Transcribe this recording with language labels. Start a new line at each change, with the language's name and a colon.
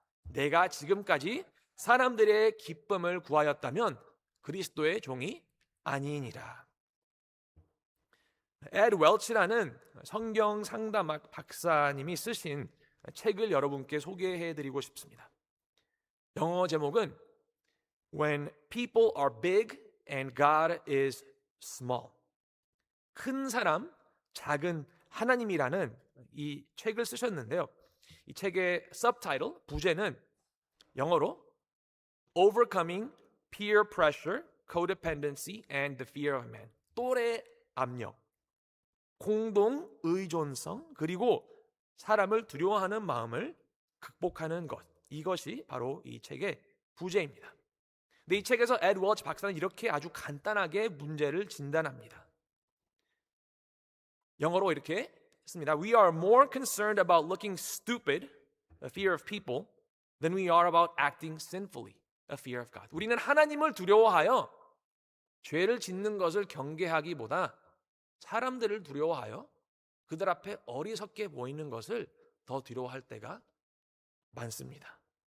Korean: 내가 지금까지 사람들의 기쁨을 구하였다면 그리스도의 종이 아니니라. 에드 웰치라는 성경 상담학 박사님이 쓰신 책을 여러분께 소개해드리고 싶습니다. 영어 제목은
English: When People Are Big and God is Small.
Korean: 큰 사람, 작은 하나님이라는 이 책을 쓰셨는데요. 이 책의
English: subtitle,
Korean: 부제는 영어로
English: Overcoming Peer Pressure, Codependency and the Fear of Man.
Korean: 또래 압력, 공동 의존성, 그리고 사람을 두려워하는 마음을 극복하는 것. 이것이 바로 이 책의 부제입니다. 근데 이 책에서 에드 웰치 박사는 이렇게 아주 간단하게 문제를 진단합니다. 영어로 이렇게 했습니다.
English: We are more concerned about looking stupid, a fear of people, than we are about acting sinfully, a fear of God.
Korean: 우리는 하나님을 두려워하여 죄를 짓는 것을 경계하기보다 사람들을 두려워하여 그들 앞에 어리석게 보이는 것을 더 두려워할 때가 많습니다.